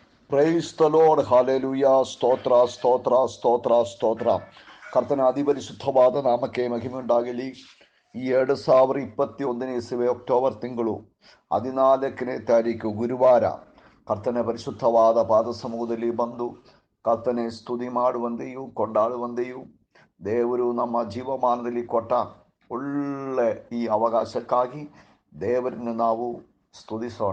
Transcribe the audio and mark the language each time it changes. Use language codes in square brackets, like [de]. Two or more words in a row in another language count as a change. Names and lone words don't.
[en] Praise the Lord. [kn] ಹಲ್ಲೆಲೂಯ. ಸ್ತೋತ್ರ ಸ್ತೋತ್ರ ಸ್ತೋತ್ರ സ്തോತ್ರ. ಕರ್ತನ ಅಧಿಪರಿಶುದ್ಧವಾದ ನಾಮಕ್ಕೆ ಮಹಿಮೆಯುಂಟಾಗಲಿ. ಈ 2021 ಇಸವೆ ಅಕ್ಟೋಬರ್ ತಿಂಗಳು 14ನೇ ತಾರೀಕು ಗುರುವಾರ ಕರ್ತನ ಪರಿಶುದ್ಧವಾದ ಪಾದ ಸಮೂಹದಲ್ಲಿ ಬಂದು ಕರ್ತನೆ ಸ್ತುತಿ ಮಾಡುವಂತೆಯೂ ಕೊಂಡಾಡುವಂತೆಯೂ ದೇವರು ನಮ್ಮ ಜೀವಮಾನದಲ್ಲಿ ಕೊಟ್ಟ ಒಳ್ಳೆ ಈ ಅವಕಾಶಕ್ಕಾಗಿ ದೇವರನ್ನು ನಾವು ಸ್ತುತಿಸೋಣ.